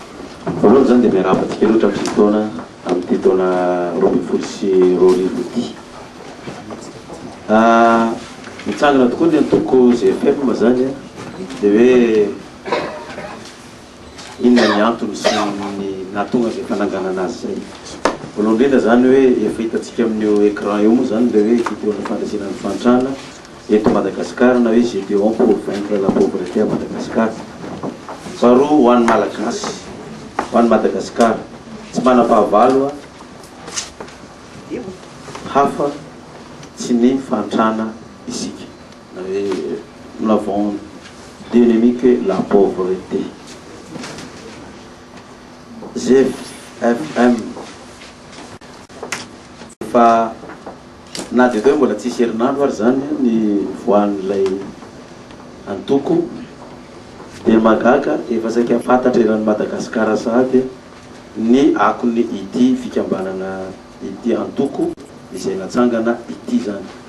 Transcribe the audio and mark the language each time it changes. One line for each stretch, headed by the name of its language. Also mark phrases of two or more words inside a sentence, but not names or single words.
Malagasy: Voalohany zany dia miarahabatsika loatra amin'ny taona amin'ity taona 2024 mitsangana tokoa ny antoko GFM zany dia hoe inona ny antony sy ny nahatonga zay fananganana azy zay. Voalohany indrindra zany hoe efa hitantsika amin'io écran io moa zany le hoe Gideona fandraisana ny fantrana eto Madagasikara na hoe Gédéon
French: pour vaincre la pauvreté à Madagascar.
Malagasy: Faharoa ho an'ny malagasy ho an'ny Madagasikara tsy manam-pahavalo hafa tsy ny fantrana isika na hoe
French: nous l'avons dénommé que la pauvreté.
Malagasy: GFM fa na dia hoe mbola tsisy herinandro ary zany ny voan'ilay antoko dia magaga efa saika fantatra eran'ny Madagasikara sahady ny akony ity fikambanana ity antoko izay natsangana ity zany.